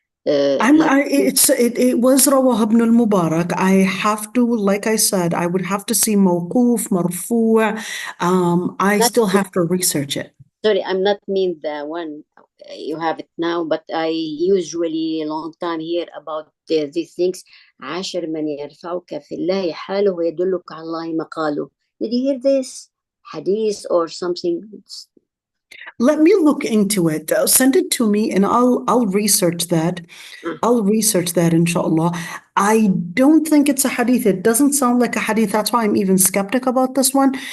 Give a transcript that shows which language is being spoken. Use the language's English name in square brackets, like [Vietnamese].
[English] It was Rawah ibn al-Mubarak. I have to, like I said, I would have to see mawquf, marfu'. I still have to research it. Sorry, I'm not mean the one you have it now, but I usually long time hear about these things. [Arabic] 10 من يرفعك في الله حاله ويدلك على الله مقاله. [English] Did you hear this hadith or something? Let me look into it. Send it to me and I'll research that. I'll research that, inshallah. I don't think it's a hadith. It doesn't sound like a hadith. That's why I'm even skeptic about this one.